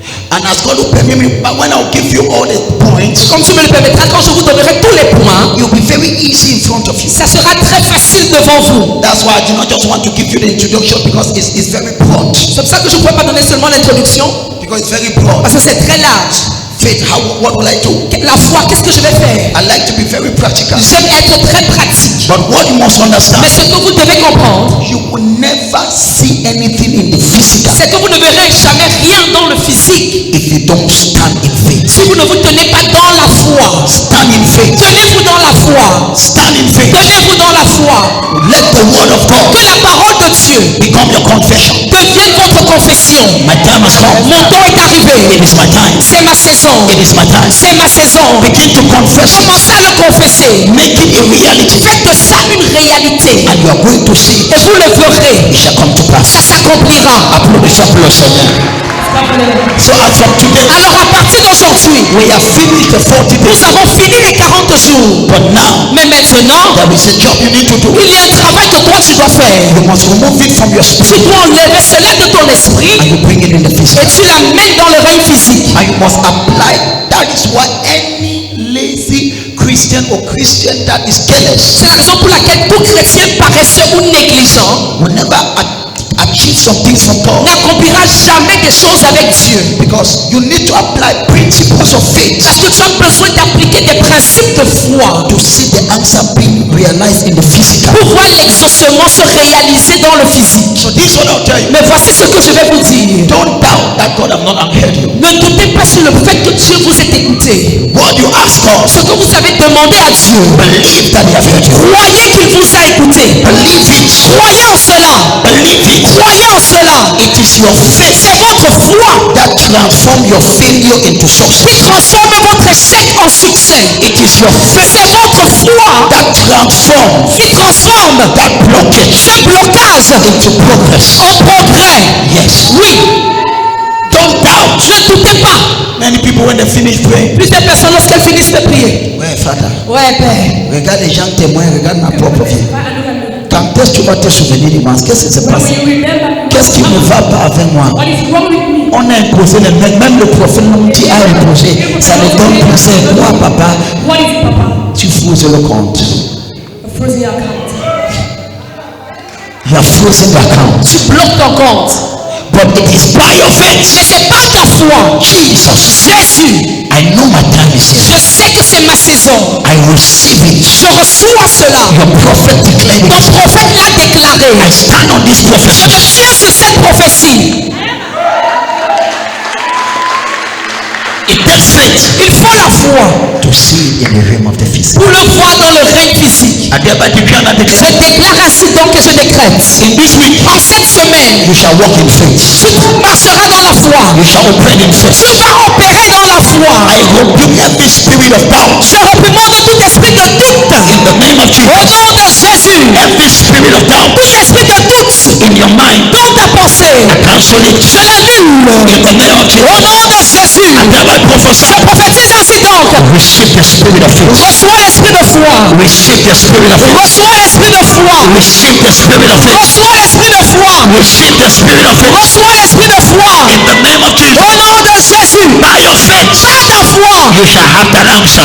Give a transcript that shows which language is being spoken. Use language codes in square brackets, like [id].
[en] And as God will permit me, but when I'll give you all the points, [fr] Comme tu me le permettras, quand je vous donnerai tous les points, [en] you'll be very easy in front of you. [fr] ça sera très facile devant vous. [en] That's why I do not just want to give you the introduction because it's very broad. [fr] C'est pour ça que je ne pourrais pas donner seulement l'introduction, [en] Because it's very broad. [fr] parce que c'est très large. [en] faith, what will I do? [fr] La foi, qu'est-ce que je vais faire? [en] I like to be very practical. [fr] J'aime être très pratique. [en] But what you must understand, [fr] Mais ce que vous devez comprendre, [en] you will never see anything in the physical [fr] c'est que vous ne verrez jamais rien dans le physique [en] if you don't stand in faith. [fr] si vous ne vous tenez pas dans la foi. [en] Stand in faith. [fr] Tenez-vous dans la foi. [en] Stand in faith. [fr] Tenez-vous dans la foi. [en] Let the word of God [fr] Que la parole de Dieu [en] become your confession. [fr] devienne votre confession. [en] My time has come. [fr] Mon temps est arrivé. [en] It is my time. [fr] C'est ma saison. [en] It is my time. [fr] C'est ma saison. [en] Begin to confess. [fr] Commencez à le confesser. [en] Make it a reality. [fr] Faites de ça une réalité. [en] And you are going to see [fr] Et vous le verrez. [en] it shall come to pass. [fr] Ça s'accomplira. Applaudissons le Seigneur. [en] So as from today, [fr] Alors à partir d'aujourd'hui, [en] we have finished the 40 [fr] nous [en] days. [fr] avons fini les 40 jours. [en] But now, [fr] Mais maintenant, [en] there is a job you need to do. [fr] il y a un travail que toi tu dois faire. [en] You must remove it from your [fr] Tu [en] spirit [fr] dois enlever cela de ton esprit [en] and you bring it in the [fr] et [en] physical. [fr] tu l'amènes dans le règne physique. [en] And you must apply. That is why any lazy Christian or Christian that is careless [fr] C'est la raison pour laquelle tout chrétien paresseux ou négligent [en] will never achieve some things from God. [fr] n'accomplira jamais des choses avec Dieu. [en] Because you need to apply principles of faith [fr] Parce que tu as besoin d'appliquer des principes de foi [en] to see the answer being realized in the physical. [fr] pour voir l'exaucement se réaliser dans le physique. [en] So this is what I'll tell you. [fr] Mais voici ce que je vais vous dire. [en] Don't doubt that God have not heard you. [fr] Ne doutez pas sur le fait que Dieu vous ait écouté. [en] What you ask God, [fr] Ce que vous avez demandé à Dieu, [en] believe that He have heard you. [fr] croyez qu'il vous a écouté. [en] Believe it. [fr] Croyez en cela. [en] Believe it. [fr] Croyez en cela. [en] It is your faith [fr] C'est votre foi [en] that transform your failure into success. [fr] qui transforme votre échec en succès. [en] It is your faith [fr] C'est votre foi [en] that transforms [fr] qui transforme [en] that blockage [fr] ce blocage [en] into progress. [fr] en progrès. [en] Yes. [fr] Oui, [en] Don't doubt. [fr] ne doutez pas. [en] Many people when they finish praying, [fr] Plusieurs personnes lorsqu'elles finissent de prier. [en] ouais, Father, [fr] Ouais, Père. regarde les gens témoins, regarde ma propre vie. Quand est-ce que tu vas te souvenir dimanche? Qu'est-ce qui s'est passé? Qu'est-ce qui ne va pas avec moi? On a imposé, même le prophète Namti a imposé. Ça ne donne plus. C'est quoi, papa? Tu fous le compte. [en] You have frozen the account. [fr] Tu bloques ton compte. [en] But it is by your faith. [fr] Mais c'est par ta foi. [en] Jesus. [fr] Jésus, [en] I know my time is [fr] je [en] here. [fr] sais que c'est ma saison. [en] I receive it. [fr] Je reçois cela. [en] Your prophet declared [fr] Ton [en] it. [fr] prophète l'a déclaré. [en] I stand on this [fr] Je [en] prophecy. [fr] me tiens sur cette prophétie. [en] It takes faith [fr] Il faut la foi [en] to see it in the realm of the physical. [fr] pour le voir dans le règne physique. [en] I thereby declare and [fr] Je [en] declare. [fr] déclare ainsi donc que je décrète. [en] In this week, [fr] En cette semaine, [en] you shall walk in faith. [fr] tu marcheras dans la foi. [en] You shall operate in faith. [fr] Tu vas opérer dans la foi. [en] I rebuke every spirit of doubt [fr] Je réprimande tout esprit de doute. [en] in the name of Jesus. [fr] nom de Jésus. [en] Every spirit of doubt [fr] Tout esprit de doute [en] in your mind, [fr] dans ta pensée. [en] cancel it [fr] Je l'annule. [en] in the name of [fr] Au [en] Jesus. [fr] nom de Jésus. [en] And thereby prophesy. [fr] Je prophétise ainsi donc. [en] Receive the spirit of faith. [fr] Reçois l'esprit de foi. [en] Receive the spirit of faith. [fr] Reçois l'esprit de foi. [en] Receive the spirit of faith. [fr] Reçois l'esprit de foi. [en] Receive the spirit of faith. [fr] Reçois l'esprit de foi. [en] In the name of [fr] Au [en] Jesus. [fr] nom de Jésus. [en] By your faith, [fr] Par ta foi. [en] you shall have that answer